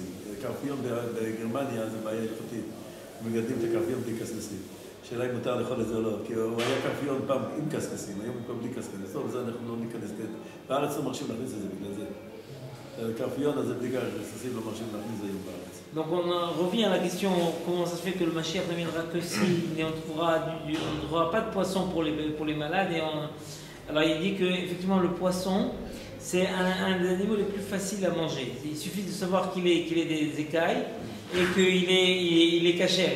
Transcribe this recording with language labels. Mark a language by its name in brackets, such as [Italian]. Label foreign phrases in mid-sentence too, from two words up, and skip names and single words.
[Hebrew] קרפיון בגרמניה זה בעיה הלכתית, מגדלים את הקרפיון בלי קסקסים. השאלה אם מותר לאכול את זה או לא, כי הוא היה קרפיון פעם עם קסקסים, היום הוא פעם בלי קסקסים. טוב, זה אנחנו לא ניכנס לזה. בארץ לא מרשים להכניס את זה בגלל זה. הקרפיון הזה בלי קסקסים לא מרשים להכניס את זה היום בארץ. [French] Donc on revient à la question comment ça se fait que le Mashiach ne viendra que si on ne trouvera pas de poisson pour les malades. Alors il dit que effectivement le poisson c'est un des animaux les plus faciles à manger. Il suffit de savoir qu'il ait des écailles et qu'il est cachère.